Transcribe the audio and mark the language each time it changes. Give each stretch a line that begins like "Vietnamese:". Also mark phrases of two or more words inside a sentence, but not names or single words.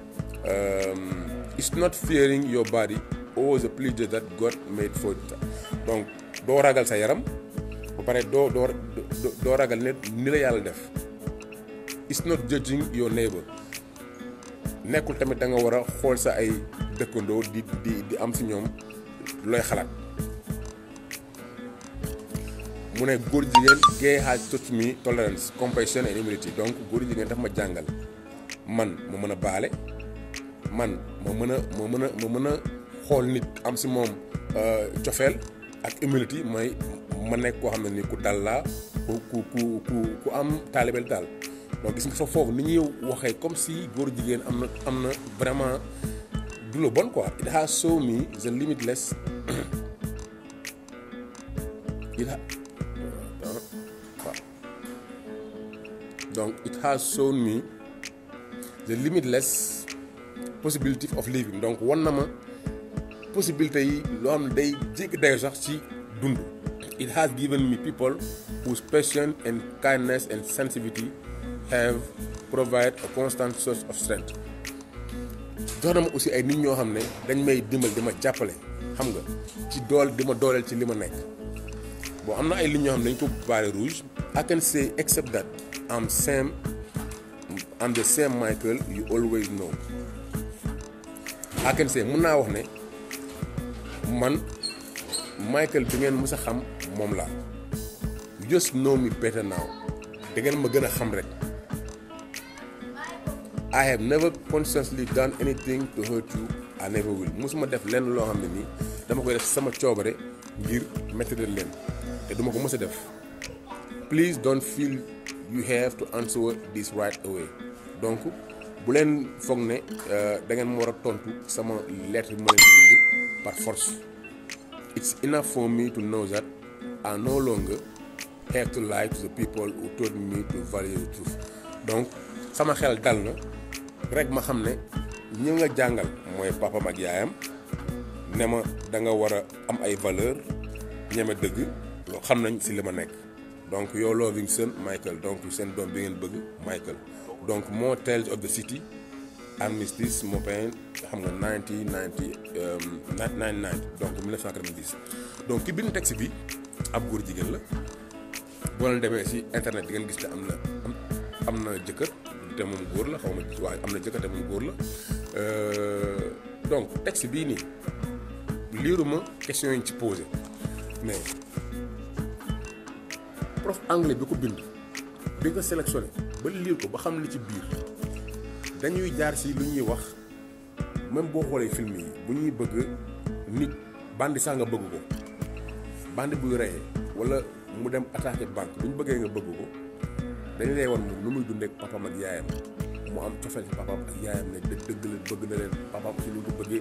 English: It's not fearing your body or the pleasure that God made for it.
Wolof: Donc doo ragal sa yaram, ba pare doo ragal ne ni la yàlla def.
English: It's not judging your neighbor.
Wolof: Nekkul tamit da nga war a xool sa ay dëkkandoo di am si ñoom looy xalaat. mu ne góor jigéen
English: gay has taught me tolerance, compassion and humility.
Wolof: Donc góor jigéen daf ma jàngal man ma mën a baale, man ma mën a xool nit am si moom cofeel ak humility, mooy ma nekk koo xam ne ni ku dal laa ku am taalibel daal. donc gis nga foofu ni ñuy waxee comme si góor jigéen am na vraiment du lu bon quoi.
English: It has shown me the limitless it has shown me the limitless possibility of living.
Wolof: donc wan na ma possibilité yi loo xam ne day jéggi dayo sax ci dund.
English: It has given me people whose passion and kindness and sensitivity have provided a constant source of strength.
Wolof: jox na ma aussi ay nit ñoo xam ne dañ may dimbal di ma jàppale, xam nga, ci di ma dooleel ci li ma nekk. bon am na ay nit ñoo xam ne dañ ko
French: barré rouge.
English: I can say except that I'm the same Michael you always know. I can say
Wolof: mun naa wax ne man Michael bi ngeen mës a xam moom laa.
English: You just know me better now.
Wolof: da ngeen ma gën a xam rek.
English: I have never consciously done anything to hurt you. I never will.
Wolof: musuma def lenn loo xam ne nii dama koy def sama coobare ngir métti leen te duma ko mës a def.
English: Please don't feel you have to answer this right away.
Wolof: donc bu leen foog ne da ngeen ma war a tontu sama lettre bi ma leen di bind par force.
English: It's enough for me to know that I no longer have to lie to the people who told me to value the truth.
Wolof: donc sama xel dal na rek ma xam ne ñi nga jàngal mooy papam ak yaayam ne ma da nga war a am ay valeur ñeme dëgg loo xam nañ si li ma nekk.
English: donc your loving son Michael.
Wolof: donc seen doom bi ngeen bëgg Michael. donc more tales of the city armistice moo payen xam nga 1990 donc 1990. donc ki bind texte bi ab góor jigéen la. boo leen demee si internet di ngeen gis ne am na jëkkër te moom góor la, xaw ma waaye am na jëkkër te moom góor la. donc texte bii nii liiruma question yi ci posé
French: mais prof anglais
Wolof: bi ko bind bi ko sélectionné ba liir ko ba xam li ci biir dañuy jaar si lu ñuy wax, même boo xoolee film yi bu ñuy bëgg nit bandi sax nga bëgg ko, bandi buy reyee wala mu dem
French: attaqué banque
Wolof: bu ñu bëggee nga bëgg ko dañu lay wan moom nu muy dundee ak papaam ak yaayam, mu am cofeel ci papaam ak yaayam ne dëgg la bëgg na leen papaam ci lu ko bëggee.